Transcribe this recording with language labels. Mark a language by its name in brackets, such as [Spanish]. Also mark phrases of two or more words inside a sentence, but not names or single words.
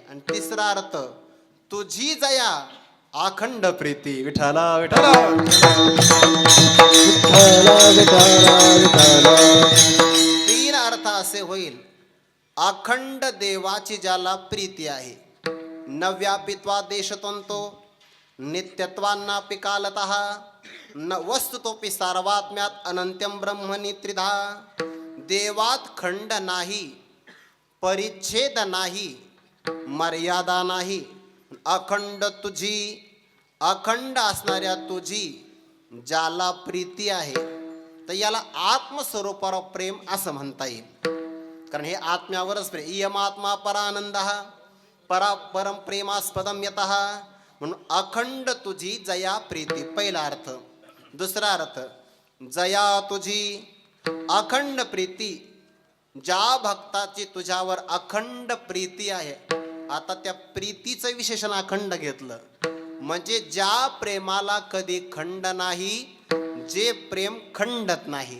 [Marathi] आणि तिसरा अर्थ तुझी जया अखंड प्रीती. विठाला विठाला तीन अर्थ असे होईल. अखंड देवाची ज्याला प्रीती आहे. [Sanskrit] नव्यापित्वा देशतंतो नित्यत्वान्नापि कालतः न वस्तुतोपि सार्वात्म्यात अनंत्यं ब्रह्मणि त्रिधा. [Marathi] देवात खंड नाही, परिच्छेद नाही, मर्यादा नाही. अखंड तुझी, अखंड असणाऱ्या तुझी ज्याला प्रीती आहे, तर याला आत्मस्वरूपावर प्रेम असं म्हणता येईल. कारण हे आत्म्यावरच प्रेम. [Sanskrit] इयम आत्मा परानंद परा परम प्रेमास्पदम यतः. [Marathi] म्हणून अखंड तुझी जया प्रीती पहिला अर्थ. दुसरा अर्थ जया तुझी अखंड प्रीती, ज्या भक्ताची तुझ्यावर अखंड प्रीती आहे. आता त्या प्रीतीचं विशेषण अखंड घेतलं म्हणजे ज्या प्रेमाला कधी खंड नाही, जे प्रेम खंडत नाही.